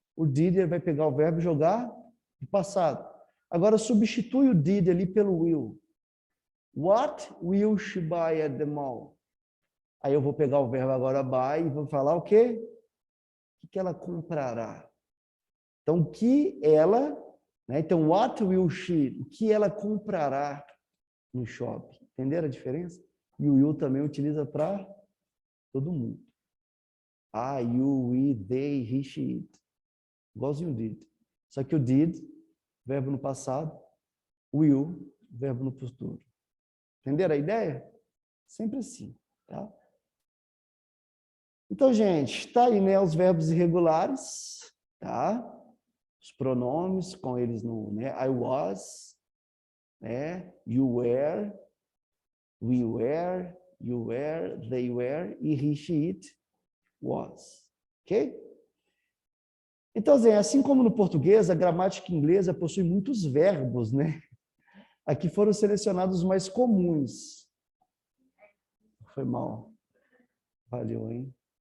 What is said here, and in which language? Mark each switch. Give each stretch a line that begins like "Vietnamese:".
Portuguese: O did ele vai pegar o verbo e jogar no passado. Agora, substitui o did ali pelo will.
English: What will she buy at the mall?
Portuguese: Aí eu vou pegar o verbo agora buy e vou falar o quê? O que ela comprará? Então, o que ela, né? Então,
English: what will she?
Portuguese: O que ela comprará no shopping? Entenderam a diferença? E o will também utiliza para todo mundo.
English: I, you, we, they, he, she, it.
Portuguese: Igualzinho o did. Só que o did, verbo no passado, will, verbo no futuro. Entenderam a ideia? Sempre assim, tá? Então, gente, está aí, né, os verbos irregulares, tá? Os pronomes com eles no, né?
English: I was, né? You were, we were, you were, they were, e he, she, it was.
Portuguese: Ok? Então, assim como no português, a gramática inglesa possui muitos verbos, né? Aqui foram selecionados os mais comuns. Foi mal. Valeu, hein?